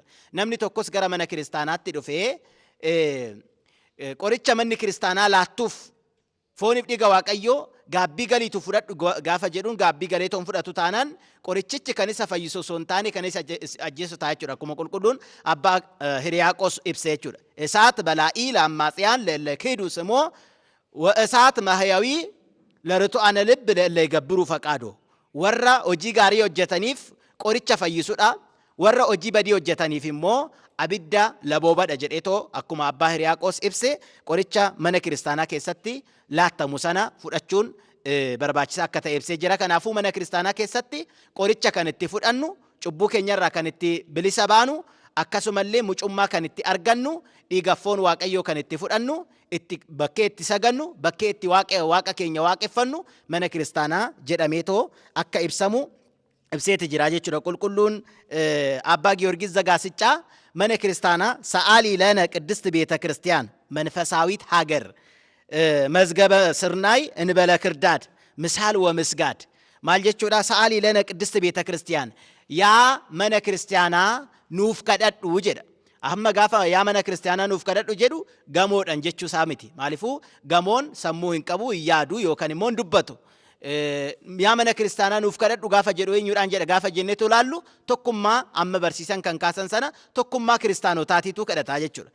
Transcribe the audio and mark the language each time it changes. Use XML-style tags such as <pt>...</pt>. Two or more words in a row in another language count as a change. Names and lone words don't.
<om>Namni tokkos gara mana kiristaanaatti dhufee qoricha manni kiristaanaa laattuuf fooniif dhiiga waaqayyoo gaabbii galiitu fudhadhu gaafa jedhuun gaabbii galeetoon fudhatu taanaan qorichichi kan isa fayyisu osoo hin taane kan isa ajjeesu ta'a jechuudha. Akkuma qulqulluun abbaa Hiriyaaqos ibsee jechuudha.</om> <gez>እሳት በላኢ ለአማጽያን ለኪዱ ስሞ ወእሳት ማህያዊ ለርቱዓነ ልብ ለይገብሩ ፈቃዶ</gez> <om>warra hojii gaarii hojjetaniif qoricha fayyisuudha. Warra hojii badii hojjetaniif immoo abidda laboobadha jedheetoo akkuma abbaa Hiriyaaqos ibse qoricha mana kiristaanaa keessatti laattamu sana fudhachuun barbaachisaa akka ta'e ibsee jira. Kanaafuu mana kiristaanaa keessatti qoricha kan itti fudhannu cubbuu keenyarraa kan itti bilisa baanu akkasumallee mucummaa kan itti argannu dhiiga foon waaqayyoo kan itti fudhannu itti bakkee itti sagannu bakkee itti waaqa keenya waaqeffannu mana kiristaanaa jedhameetoo akka ibsamu ibseeti jira jechuudha. Qulqulluun Abbaa Giyoorgis Zagaasichaa mana kiristaanaa</om> <gez>ሰአሊ ለነ ቅድስት ቤተ ክርስቲያን መንፈሳዊት ሀገር መዝገበ ስርናይ እንበለ ክርዳድ ምሳል ወምስጋድ ማል jechuudha. ሰአሊ ለነ ቅድስት ቤተ ክርስቲያን</gez> <om>yaa mana kiristaanaa nuuf kadhadhu jedha. Amma gaafa yaa mana kiristaanaa nuuf kadhadhu jedhu gamoodhaan jechuu isaa miti. Maaliifuu gamoon sammuu hin qabu, hin yaadu yookaan immoo hin dubbatu. Yaa mana kiristaanaa nuuf kadhadhu gaafa jedhu eenyuudhaan jedha gaafa jenneetu ilaallu tokkummaa amma barsiisan kan kaasan sana tokkummaa kiristaanotaatiitu kadhataa jechuudha.</om>